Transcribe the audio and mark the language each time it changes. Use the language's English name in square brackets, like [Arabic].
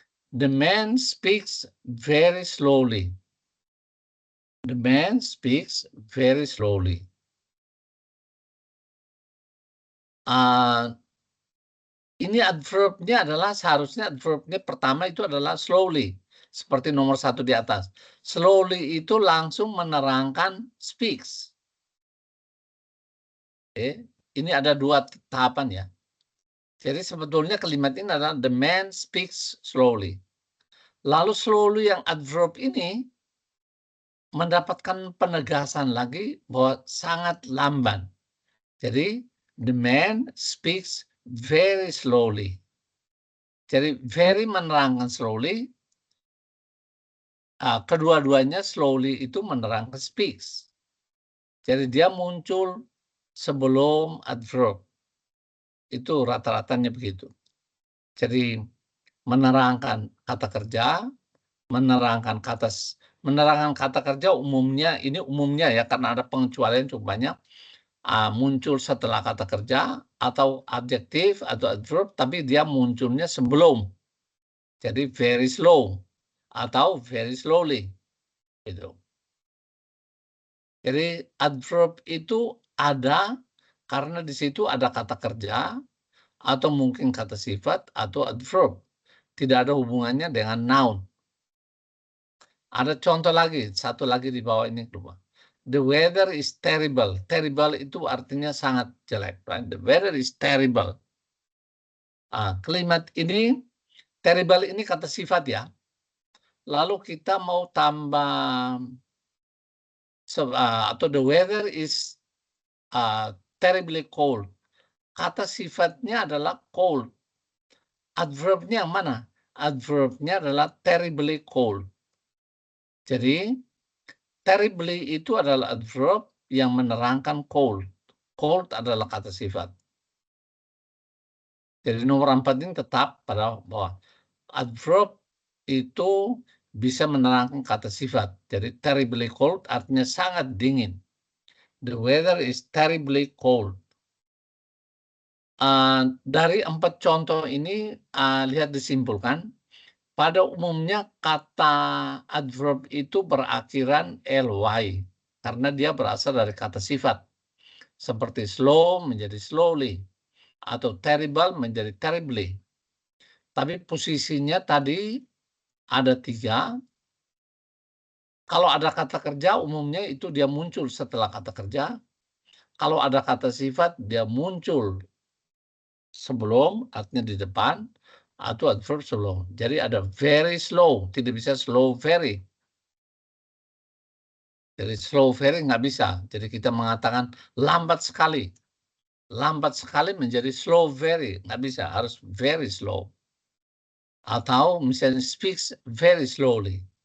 [English] The man speaks very slowly. The man speaks very slowly. [Indonesian] Ini adverb-nya adalah seharusnya adverb-nya pertama itu adalah slowly. Seperti nomor 1 di atas. Slowly itu langsung menerangkan speaks. Ini ada 2 tahapan ya. Jadi sebetulnya kalimat ini adalah [English] the man speaks slowly. [Indonesian] Lalu slowly yang adverb ini mendapatkan penegasan lagi bahwa sangat lamban. Jadi [English] the man speaks very slowly. [Indonesian] Jadi very menerangkan slowly. Kedua-duanya slowly itu menerangkan speaks. Jadi dia muncul sebelum adverb. Itu rata-ratanya begitu. Jadi menerangkan kata kerja, menerangkan kata kerja umumnya, ini umumnya ya karena ada pengecualian cukup banyak, muncul setelah kata kerja atau adjektif atau adverb, tapi dia munculnya sebelum. [English] Jadi very slow atau very slowly. [Indonesian] Gitu. Jadi adverb itu ada karena di situ ada kata kerja atau mungkin kata sifat atau adverb. Tidak ada hubungannya dengan noun. Ada contoh lagi, satu lagi di bawah ini. [English] The weather is terrible. Terrible [Indonesian] itu artinya sangat jelek. [English] Right? The weather is terrible. [Indonesian] Kalimat ini, terrible ini kata sifat ya. Lalu kita mau tambah, atau [English] the weather is terribly cold. [Indonesian] Kata sifatnya adalah cold. Adverbnya yang mana? Adverbnya adalah terribly cold. Jadi, terribly itu adalah adverb yang menerangkan cold. Cold adalah kata sifat. Jadi nomor 4 ini tetap pada bahwa adverb itu bisa menerangkan kata sifat. Jadi terribly cold artinya sangat dingin. [English] The weather is terribly cold. [Indonesian] Dari 4 contoh ini, lihat disimpulkan. Pada umumnya kata adverb itu berakhiran ly. Karena dia berasal dari kata sifat. Seperti slow menjadi slowly. Atau terrible menjadi terribly. Tapi posisinya tadi ada 3. Kalau ada kata kerja umumnya itu dia muncul setelah kata kerja. Kalau ada kata sifat dia muncul sebelum, artinya di depan, atau adverb sebelum. Jadi ada very slow, tidak bisa slow very. Jadi slow very nggak bisa. Jadi kita mengatakan lambat sekali. Lambat sekali menjadi slow very. Nggak bisa, harus very slow. Atau misalnya [English] speaks very slowly.